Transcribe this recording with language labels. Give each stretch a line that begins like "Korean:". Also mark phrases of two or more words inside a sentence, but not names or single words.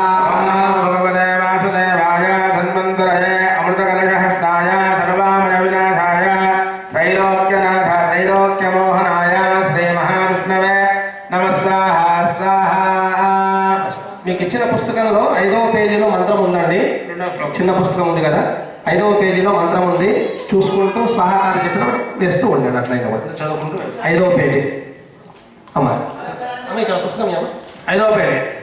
Sanskrit: भगवते वासुदेवाय धन्वन्तरये अमृतकलशहस्ताय सर्वामय विनाशाय त्रैलोक्यनाथ त्रैलोक्यमोहनाय श्री महाविष्णवे नमः स्वाहा स्वाहा।
Telugu: మీకు ఇచ్చిన పుస్తకంలో 5వ పేజీలో మంత్రం ఉందండి. చిన్న పుస్తకం ఉంది కదా, 5వ పేజీలో మంత్రం ఉంది. చూసుకుంటూ స్వాహాకారం చెప్పిన వేస్తూ ఉండండి. అట్లయినా చదువుకుంటూ 5వ పేజీ అమ్మా ఇక్కడ పుస్తకం 5వ పేజీ.